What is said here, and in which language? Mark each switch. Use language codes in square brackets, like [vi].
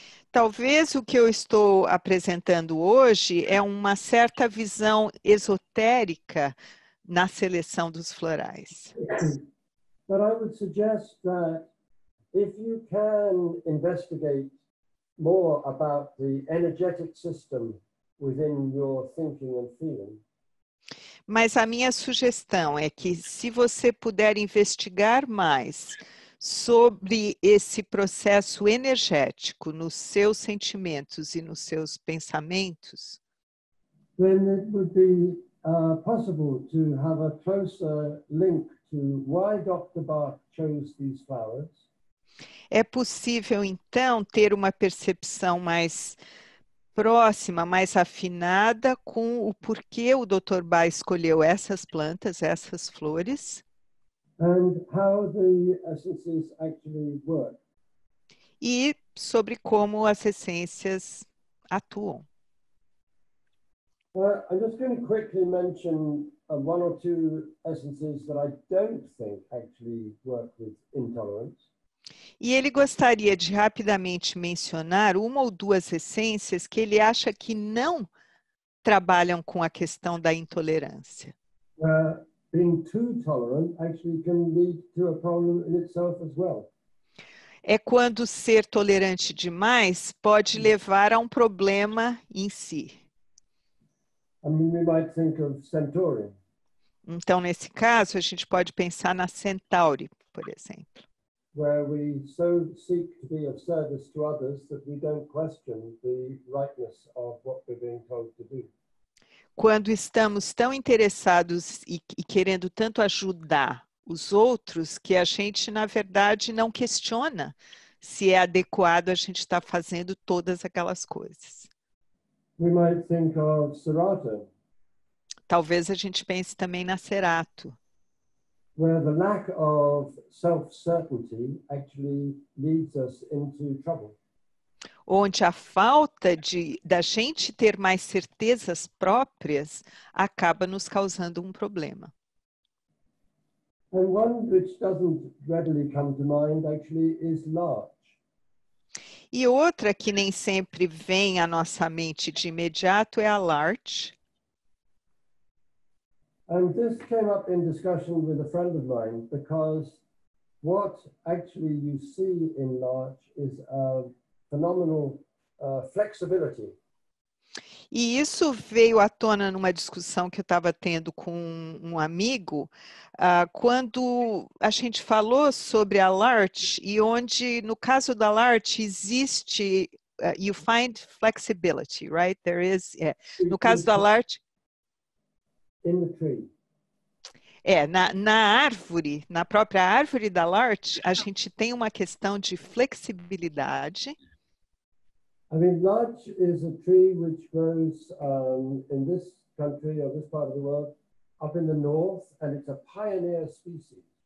[pt] Talvez o que eu estou apresentando hoje é uma certa visão esotérica na seleção dos florais. [en] But I would suggest that if you can investigate more about the energetic system within your thinking and feeling, [pt] Mas a minha sugestão é que, se você puder investigar mais sobre esse processo energético nos seus sentimentos e nos seus pensamentos, [en] then it would be possible to have a closer link to why Dr. Bach chose these flowers. [pt] é possível, então, ter uma percepção mais próxima, mais afinada com o porquê o Dr. Bach escolheu essas plantas, essas flores, [en] And how the essences actually work. [pt] e sobre como as essências atuam. [en] I'm just going to quickly mention one or two essences that I don't think actually work with intolerance. [pt] E ele gostaria de rapidamente mencionar uma ou duas essências que ele acha que não trabalham com a questão da intolerância. [en] Being too tolerant actually can lead to a problem in itself as well. [pt] É quando ser tolerante demais pode levar a um problema em si. [en] I mean, we might think of Centauri. [pt] Então, nesse caso, a gente pode pensar na Centauri, por exemplo. [en] Where we so seek to be of service to others that we don't question the rightness of what we're being told to do. [pt] Quando estamos tão interessados e querendo tanto ajudar os outros que a gente, na verdade, não questiona se é adequado a gente estar fazendo todas aquelas coisas. [en] We might think of Sarata. [pt] Talvez a gente pense também na Cerato, [en] where the lack of self-certainty actually leads us into trouble. [pt] onde a falta da gente ter mais certezas próprias acaba nos causando um problema. [en] And one which doesn't readily come to mind actually is larch. [pt] E outra que nem sempre vem à nossa mente de imediato é a larch. [en] And this came up in discussion with a friend of mine because what actually you see in larch is a phenomenal flexibility. [pt] E isso veio à tona numa discussão que eu estava tendo com um amigo, quando a gente falou sobre a larch e onde, no caso da larch, existe, [en] you find flexibility, right? There is, [pt] no caso da larch, [en] in the tree. [pt] na árvore, na própria árvore da larch, a gente tem uma questão de flexibilidade. [en] I mean, larch is a tree which grows in this country or this part of the world, up in the north, and it's a pioneer species.